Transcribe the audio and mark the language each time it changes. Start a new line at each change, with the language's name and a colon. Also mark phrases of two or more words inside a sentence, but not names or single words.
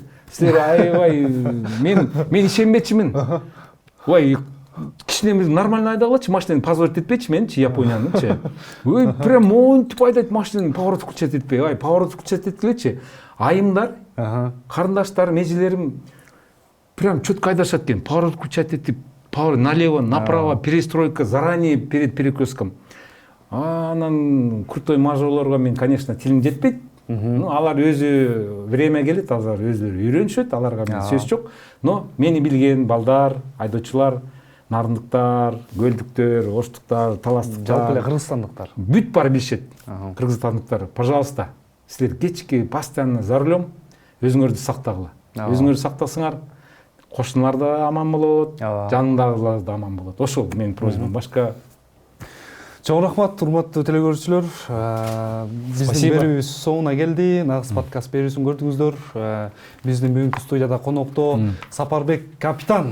Kyrgyz: Силер аябай мен ишенбечимин. Ой, кичине нормально айдагылачы, машинаны позорить этпечи менчи, Япониянычы. Ой, прям монтип айдайт машинаны,
Russian: поворот включать
Kyrgyz: этпей. Ай,
Russian: поворот включать
Kyrgyz: эткилечи. Айымдар, карындаштарым, эжелерим прям четко айдашат экен.
Russian: Поворот включать этип, налево, направо, перестройка заранее перед перекрестком.
Kyrgyz: Анан крутой мажорлорго мен, конечно, тилим жетпейт. Алар өзү время келет, алар өзүлөрү үйрөнүшөт, аларга мен сөз жок. Но мени билген балдар, айдоочулар, нарындыктар, көлдүктөр, оштуктар, таластыктар, жалпы эле кыргызстандыктар бүт баары билишет. Кыргызстандыктар, пожалуйста, силер кечки
Russian: постоянно за рулем
Kyrgyz: өзүңөрдү сактагыла. Өзүңөрдү сактасаңар, кошуналар да аман болот, жаныңдагылар да аман болот. Ошол менин просьбам, башка. Чоң рахмат, урматтуу телекөрүүчүлөр. Биздин берүүбүз соңуна келди. Нагыз подкаст берүүсүн көрдүңүздөр. Биздин бүгүнкү студияда конокто Сапарбек капитан.